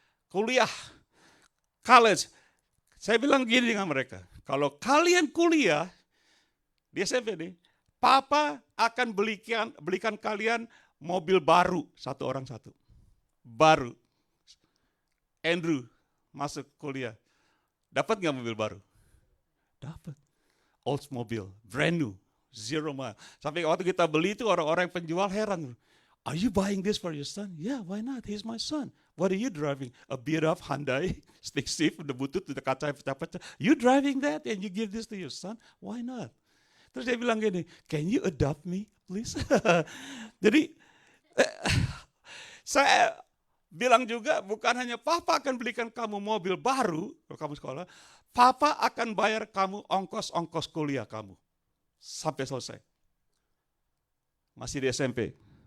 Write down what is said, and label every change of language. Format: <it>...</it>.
<id>Kuliah, college. Saya bilang gini dengan mereka, kalau kalian kuliah, di SMP nih, Papa akan belikan kalian mobil baru, satu orang satu. Baru. Andrew masuk kuliah. Dapat nggak mobil baru? Dapat.</id> <en>Oldsmobile, brand new, 0 mile.</en> <id>Sampai waktu kita beli itu orang-orang penjual heran.</id> <en>Are you buying this for your son? Yeah, why not? He's my son. What are you driving? A beat-up Hyundai, stick shift, the butut, the</en> <id>kaca pecah-pecah.</id> <en>You driving that and you give this to your son? Why not?</en> <id>Terus dia bilang gini,</id> <en>can you adopt me, please?</en> <id>Jadi, saya bilang juga bukan hanya Papa akan belikan kamu mobil baru, kalau kamu sekolah, Papa akan bayar kamu ongkos-ongkos kuliah kamu. Sampai selesai. Masih di SMP.</id>